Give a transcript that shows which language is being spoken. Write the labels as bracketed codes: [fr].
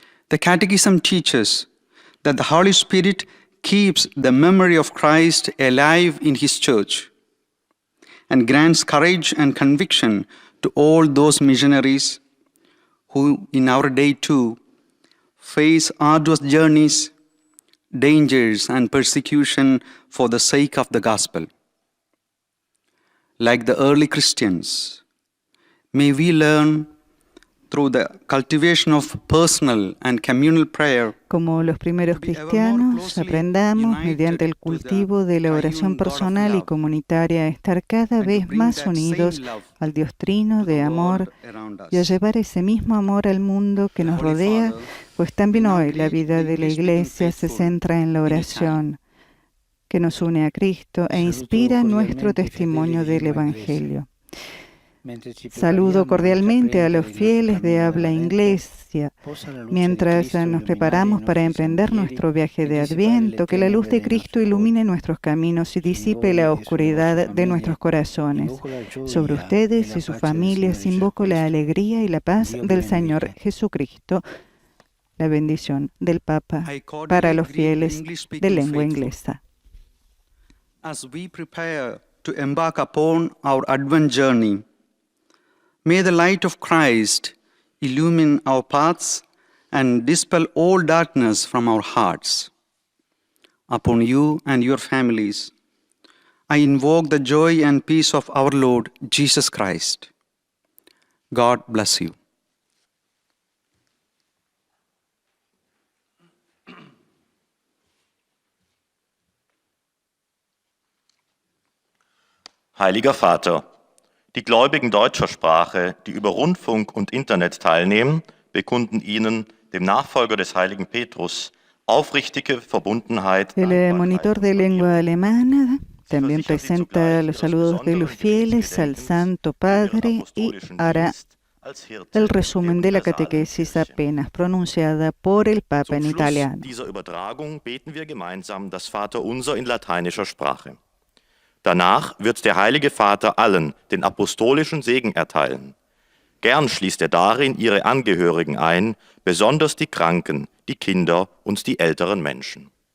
[en] The Catechism teaches that the Holy Spirit keeps the memory of Christ alive in His Church and grants courage and conviction to all those missionaries who in our day too face arduous journeys, dangers, and persecution for the sake of the gospel. Like the early Christians, may we learn through the cultivation of personal and communal prayer. [es] Como los primeros cristianos, aprendamos mediante el cultivo de la oración personal y comunitaria a estar cada vez más unidos al Dios Trino de amor y a llevar ese mismo amor al mundo que nos rodea, pues también hoy la vida de la Iglesia se centra en la oración, que nos une a Cristo e inspira nuestro testimonio del Evangelio. Saludo cordialmente a los fieles de habla inglesa. Mientras nos preparamos para emprender nuestro viaje de Adviento, que la luz de Cristo ilumine nuestros caminos y disipe la oscuridad de nuestros corazones. Sobre ustedes y sus familias invoco la alegría y la paz del Señor Jesucristo. La bendición del Papa para los fieles de lengua inglesa. [en] As we prepare to embark upon our Advent journey, may the light of Christ illumine our paths and dispel all darkness from our hearts. Upon you and your families, I invoke the joy and peace of our Lord Jesus Christ. God bless you. [de] Heiliger Vater, die Gläubigen deutscher Sprache, die über Rundfunk und Internet teilnehmen, bekunden Ihnen, dem Nachfolger des heiligen Petrus, aufrichtige Verbundenheit. [es] El monitor de lengua alemana también presenta los saludos de los fieles al Santo Padre y hará el resumen de la catequesis apenas pronunciada por el Papa en italiano. [de] Dieser Übertragung beten wir gemeinsam das Vaterunser in lateinischer Sprache. Danach wird der Heilige Vater allen den apostolischen Segen erteilen. Gern schließt er darin ihre Angehörigen ein, besonders die Kranken, die Kinder und die älteren Menschen.